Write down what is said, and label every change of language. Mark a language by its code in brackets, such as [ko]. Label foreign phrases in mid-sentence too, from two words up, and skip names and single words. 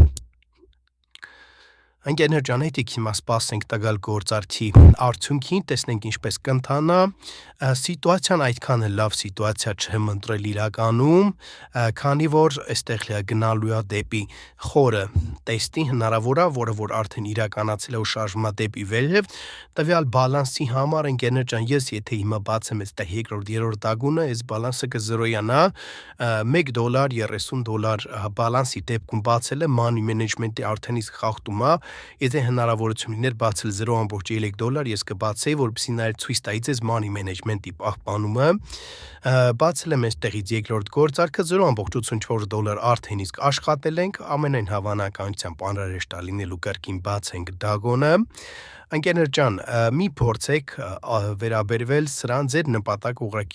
[hy] Ընկերներ ջան, հետիք հիմա սպասենք տվյալ գործարքի արդյունքին, տեսնենք ինչպես կընթանա։ Սիտուացիան այդքան էլ լավ սիտուացիա չեմ ընտրել իրականում, քանի որ այստեղ գնալու է դեպի խորը տեստի, հնարավոր է, որը որ արդեն իրականացել է ու շարժվում է դեպի վերև, տվյալ բալանսի համար ընկերներ ջան, ես եթե հիմա բացեմ այստեղ երկրորդ, երրորդ դագունը, այս բալանսը կզրոյանա $1.30 բալանսի դեպքում բացել է [en] money management- [hy] ի արդեն իսկ խախտում է։ Եթե հնարավորություն լիներ բացել $0.3, ես կբացեի, որպեսզի նաև ցույց տայի ձեզ [en] money management- [hy] ի պահպանումը։ Բացել եմ այստեղից երկրորդ գործարքը $0.84 արդեն իսկ աշխատել ենք, ամենայն հավանականությամբ անհրաժեշտ է լինելու կրկին բացենք դագոնը։ Ընկերներ ջան, մի փորձեք վերաբերվել սրան, ձեր նպատակ ուղղակի